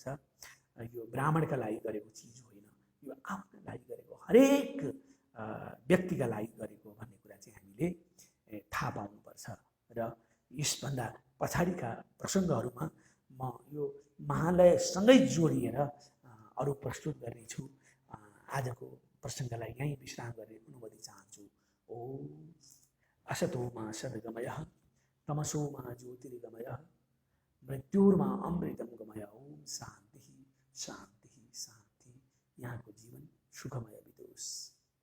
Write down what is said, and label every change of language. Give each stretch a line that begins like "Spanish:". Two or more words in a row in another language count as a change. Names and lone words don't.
Nepali: यो ब्राह्मणका लागि गरेको चिज होइन, यो आफ्ना लागि गरेको, हरेक व्यक्तिका लागि गरेको भन्ने कुरा चाहिँ हामीले थाहा पाउनुपर्छ। र यसभन्दा पछाडिका प्रसङ्गहरूमा म यो महालयसँगै जोडिएर अरू प्रस्तुत गर्नेछु। आजको प्रसङ्गलाई यहीँ विश्राम गर्ने अनुमति चाहन्छु।
Sanskrit: ओम असतो मा सद्गमय तमसो मा ज्योतिर्गमय मृत्युर्मा अमृतम गमय। ओम शान्ति शान्ति शान्ति।
Nepali: यहाँको जीवन सुखमय बितोस्।